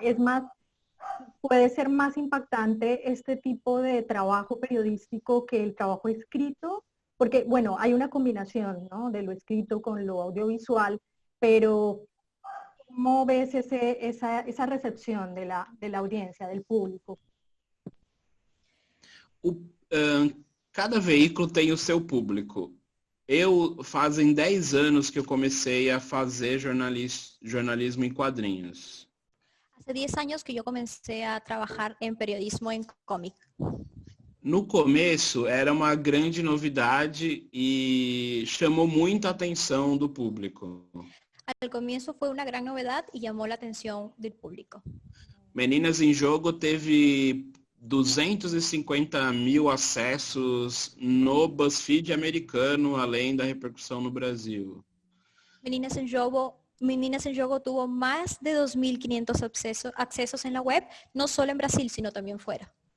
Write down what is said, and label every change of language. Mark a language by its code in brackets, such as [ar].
[es] Es más, puede ser más impactante este tipo de trabajo periodístico que el trabajo escrito, porque, bueno, hay una combinación, ¿no? De lo escrito con lo audiovisual, pero ¿cómo ves esa recepción de la audiencia, del público? [pt] Cada veículo tem o seu público. Fazem 10 anos que eu comecei a fazer jornalismo em quadrinhos. [es] Hace 10 años que yo comencé a trabajar en periodismo en cómic. [pt] No começo era uma grande novidade e chamou muita atenção do público. [es] Al comienzo fue una gran novedad y llamó la atención del público. [pt] Meninas em Jogo teve 250.000 acessos no BuzzFeed americano, além da repercussão no Brasil. [es] Meninas en Jogo tuvo más de 2.500 accesos en la web, no solo en Brasil, sino también fuera.